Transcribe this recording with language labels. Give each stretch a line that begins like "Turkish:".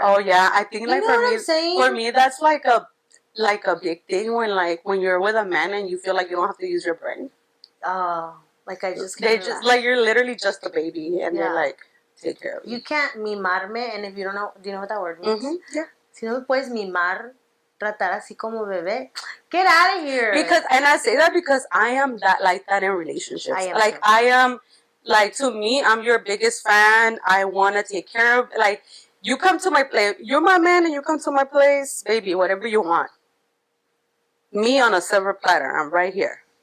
English: Oh yeah, I think, like, for me that's like a big thing when you're with a man and you feel like you don't have to use your brain. Oh, like I just they just like, you're literally just a baby, and they're like, take care of you. You can't mimarme, and if you don't know, do you know what that word means? Mm-hmm. Yeah.
Spanish: Si no me puedes mimar, tratar así como bebé,
English: get out of here. And I say that because I am like that in relationships. I am, like, to me, I'm your biggest fan. I want to take care of, like, you come to my place, you're my man, and you come to my place, baby, whatever you want. Me on a silver platter, I'm right here.